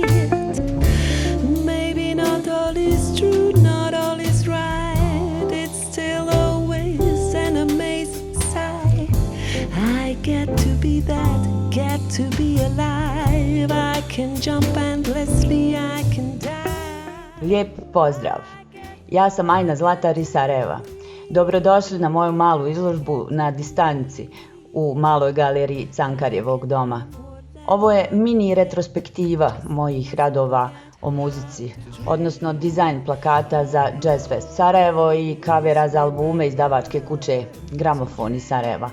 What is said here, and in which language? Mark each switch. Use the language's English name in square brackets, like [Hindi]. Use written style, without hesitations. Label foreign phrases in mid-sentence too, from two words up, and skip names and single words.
[English] Maybe not all is true, not all is right, it's still always an amazing sight. I get to be that, get to be alive. I can jump endlessly, I can die. [Bosnian] Lijep pozdrav! Ja sam Ajna Zlatar iz Sarajeva. Dobrodošli na moju malu izložbu na distanci u maloj galeriji Cankarjevog doma. Ovo je mini retrospektiva mojih radova o muzici, odnosno dizajn plakata za Jazz Fest Sarajevo i kavera za albume izdavačke kuće Gramofon iz Sarajeva.